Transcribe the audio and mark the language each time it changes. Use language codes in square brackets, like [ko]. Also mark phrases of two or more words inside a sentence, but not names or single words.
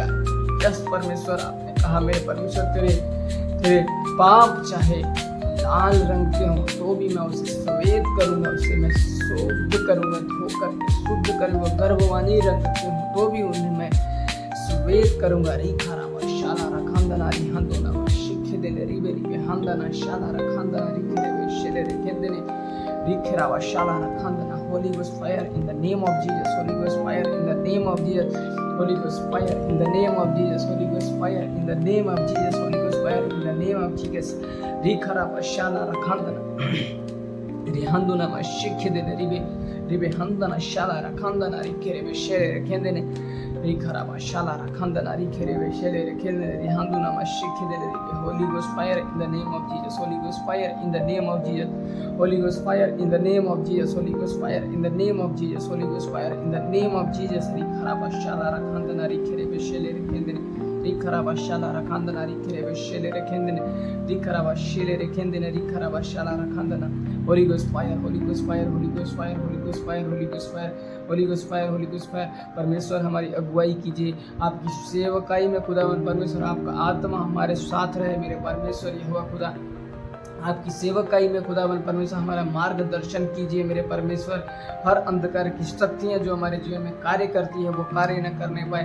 [hi] यस परमेश्वर आपने कहा मेरे परमेश्वर तेरे पाप चाहे लाल रंग के हों तो भी मैं उसे सफेद करूंगा। उसे मैं शुद्ध करूंगा धोकर शुद्ध करूंगा। गर्भवानी रंग के हों तो भी उन्हें मैं सफेद करूंगा। री खराबा शाला खंदना री हंदोना शिखे दे रिबे हंदना शाला खंदना री खेले शेले रे केंदने री खराबा शाला खंदना [en] Holy Ghost fire in the name of Jesus Holy Ghost fire in the name of Jesus Holy Ghost fire in the name of Jesus. Holy Ghost fire in the name of Jesus. Holy Ghost fire in the name of Jesus. Rikharaba shala rakhandana. Rihanduna mashikhidene ribe handana shala rakhandana rikherebe shere rekhendene. Rikharaba shala rakhandana rikherebe shere rekhendene rihanduna mashikhidene ribe. Holy Ghost fire in the name of Jesus. Holy Ghost fire in the name of Jesus. Holy Ghost fire in the name of Jesus. Holy Ghost fire in the name of Jesus. Holy Ghost fire in the name of Jesus. Rikharaba shala rakhandana rikherebe shere rekhendene. Rikharaba shala rakhandana rikherebe shere rekhendene. Rikharaba shere rekhendene rikharaba shala rakhandana. Holy Ghost fire, Holy Ghost fire, Holy Ghost fire, Holy Ghost fire, Holy Ghost fire, Holy Ghost fire, Holy Ghost fire। [hi] परमेश्वर हमारी अगुवाई कीजिए आपकी सेवकाई में खुदावन परमेश्वर। आपका आत्मा हमारे साथ रहे मेरे परमेश्वर यहोवा खुदा। आपकी सेवकाई में खुदावन परमेश्वर हमारा मार्गदर्शन कीजिए मेरे परमेश्वर। हर अंधकार की शक्तियाँ जो हमारे जीवन में कार्य करती है वो कार्य न करने पाए।